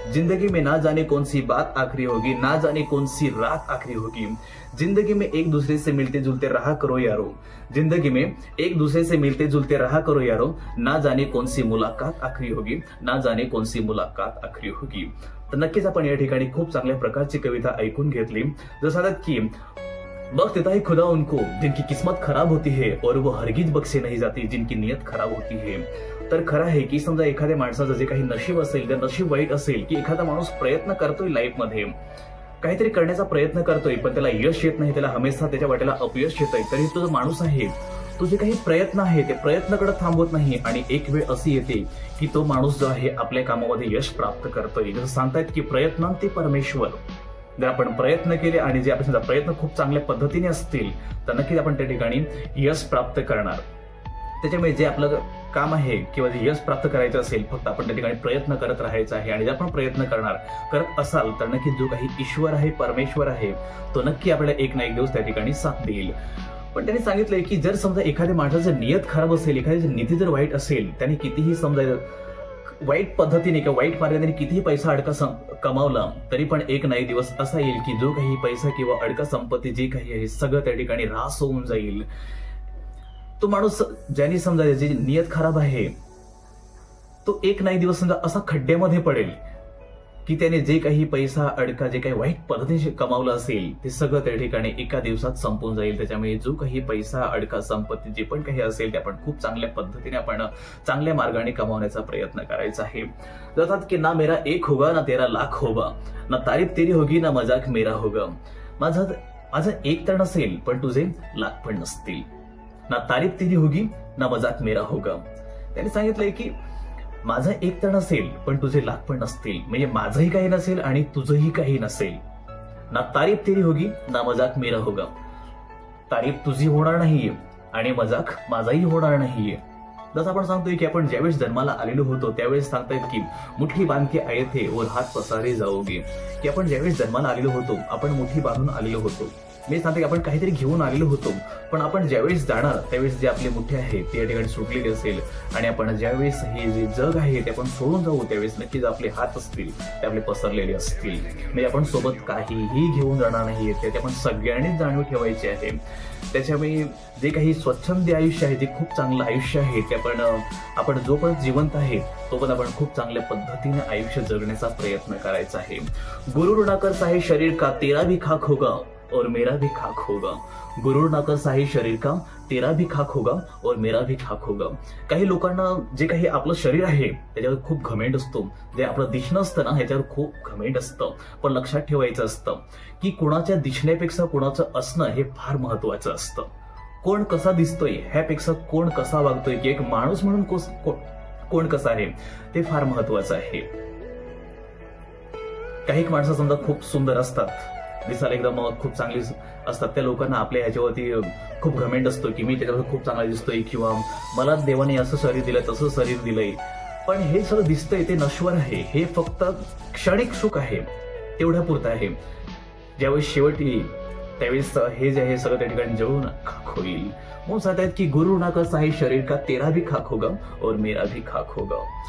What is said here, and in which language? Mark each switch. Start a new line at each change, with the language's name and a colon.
Hindi: जिंदगी में ना जाने कौन सी बात आखिरी होगी, ना जाने कौन सी रात आखिरी होगी। जिंदगी में एक दूसरे से मिलते जुलते रहा करो यारो, जिंदगी में एक दूसरे से मिलते जुलते रहा करो यारो। ना जाने कौन सी मुलाकात आखिरी होगी, ना जाने कौन सी मुलाकात आखिरी होगी।
Marathi: तर नक्कीच आपण या ठिकाणी खूप चांगल्या प्रकारची कविता ऐकून घेतली। जसं की
Hindi: बख्श देता है खुदा उनको जिनकी किस्मत खराब होती है और वो हरगिज बख्शे नहीं जाती जिनकी नियत खराब होती है।
Marathi: तर खरं आहे की समजा एखाद्या माणसाचं जे काही नशीब असेल, जर नशीब वाईट असेल की एखादा माणूस प्रयत्न करतोय लाईफ मध्ये, काहीतरी करण्याचा प्रयत्न करतोय पण त्याला यश येत नाही, त्याला हमेशा त्याच्या वाटेला अपयश येतंय, तरी तो जो माणूस आहे तो जे काही प्रयत्न आहे ते प्रयत्नाकडे थांबवत नाही आणि एक वेळ अशी येते की तो माणूस जो आहे आपल्या कामामध्ये यश प्राप्त करतोय। जसं सांगतायत की प्रयत्नांती परमेश्वर। जर आपण प्रयत्न केले आणि जे आपले प्रयत्न खूप चांगल्या पद्धतीने असतील तर नक्कीच आपण त्या ठिकाणी यश प्राप्त करणार। त्याच्यामुळे जे आपलं काम आहे किंवा जे यश प्राप्त करायचं असेल फक्त आपण त्या ठिकाणी प्रयत्न करत राहायचं आहे। आणि जर आपण प्रयत्न करत असाल तर नक्कीच जो काही ईश्वर आहे, परमेश्वर आहे, तो नक्की आपल्याला एक ना एक दिवस त्या ठिकाणी साथ देईल। पण त्यांनी सांगितलंय की जर समजा एखाद्या माणसाचं नियत खराब असेल, एखाद्याची नीती जर वाईट असेल, त्याने कितीही समजा वाईट पद्धतीने किंवा वाईट मार्गाने कितीही पैसा अडका कमावला तरी पण एक ना एक दिवस असा येईल की जो काही पैसा किंवा अडका संपत्ती जी काही आहे सगळं त्या ठिकाणी ऱ्हास होऊन जाईल। तो माणूस ज्याने समजा ज्याची नियत खराब आहे तो एक ना एक दिवस समजा असा खड्ड्यामध्ये पडेल की त्याने जे काही पैसा अडका, जे काही वाईट पद्धतीने कमावलं असेल ते सगळं त्या ठिकाणी एका दिवसात संपून जाईल। त्याच्यामुळे जो काही पैसा अडका संपत्ती जे पण काही असेल ते आपण खूप चांगल्या पद्धतीने आपण चांगल्या मार्गाने कमावण्याचा प्रयत्न करायचा आहे। जसं की
Hindi: ना मेरा एक होगा ना तेरा लाख होगा, ना तारीफ तेरी होगी ना मजाक मेरा होगा।
Marathi: माझा एक तर नसेल पण तुझे लाख पण नसतील।
Hindi: ना तारीफ तेरी होगी ना मजाक मेरा होगा।
Marathi: त्यांनी सांगितलंय की माझा एक तर नसेल पण तुझे लाख पण नसतील, म्हणजे माझंही काही नसेल आणि तुझंही काही नसेल।
Hindi: ना तारीफ तेरी होगी ना मजाक मेरा होगा।
Marathi: तारीफ तुझी होणार नाहीये आणि मजाक माझाही होणार नाहीये। जसं आपण सांगतोय की आपण ज्यावेळेस जन्माला आलेलो होतो त्यावेळेस सांगतायत की
Hindi: मुठी बांध के आये थे और हात पसारे जाओगे,
Marathi: की आपण ज्यावेळेस जन्माला आलेलो होतो आपण मुठी बांधून आलेलो होतो। मी सांगते की आपण काहीतरी घेऊन आलेलो होतो पण आपण ज्यावेळेस जाणार त्यावेळेस जे आपले मुठे आहे ते या ठिकाणी सुटलेले असेल आणि आपण ज्यावेळेस हे जे जग आहे ते आपण सोडून जाऊ त्यावेळेस नक्कीच आपले हात असतील ते आपले पसरलेले असतील। म्हणजे आपण सोबत काहीही घेऊन जाणार नाहीये, ते आपण सगळ्यांनीच जाणीव ठेवायची आहे। त्याच्यामुळे जे काही स्वच्छंदी आयुष्य आहे, जे खूप चांगलं आयुष्य आहे ते आपण जो पण जिवंत आहे तो पण आपण खूप चांगल्या पद्धतीने आयुष्य जगण्याचा प्रयत्न करायचा आहे।
Hindi: गुरूर ना कर साहे शरीर का, तेरा भी खाक होगा और मेरा भी खाक होगा। गुरूर ना कर साहे शरीर का, तेरा भी खाक होगा और मेरा भी खाक होगा।
Marathi: काही लोकांना जे काही आपलं शरीर आहे त्याच्यावर खूप घमेंड असतो, जे आपलं दिसणं असतं ना ह्याच्यावर खूप घमेंड असतं। पण लक्षात ठेवायचं असतं की कोणाच्या दिसण्यापेक्षा कोणाचं असणं हे फार महत्वाचं असतं। कोण कसा दिसतोय ह्यापेक्षा कोण कसा वागतोय की एक माणूस म्हणून कोण कसा आहे ते फार महत्वाचं आहे। काही माणसं समजा खूप सुंदर असतात, दिसायला एकदम खूप चांगली असतात, त्या लोकांना आपल्या ह्याच्यावरती खूप घमेंड असतो की मी त्याच्यावर खूप चांगला दिसतोय किंवा मला देवाने असं शरीर दिलंय तसं शरीर दिलंय। पण हे सगळं दिसतंय ते नश्वर आहे, हे फक्त क्षणिक सुख आहे, तेवढ्या पुरतं आहे। ज्यावेळेस शेवट येईल त्यावेळेस हे जे आहे सगळं त्या ठिकाणी जळून खाक होईल. म्हणून सांगतायत की
Hindi: गुरु ना का साही शरीर का तेरा भी खाक होगा और मेरा भी खाक होगा.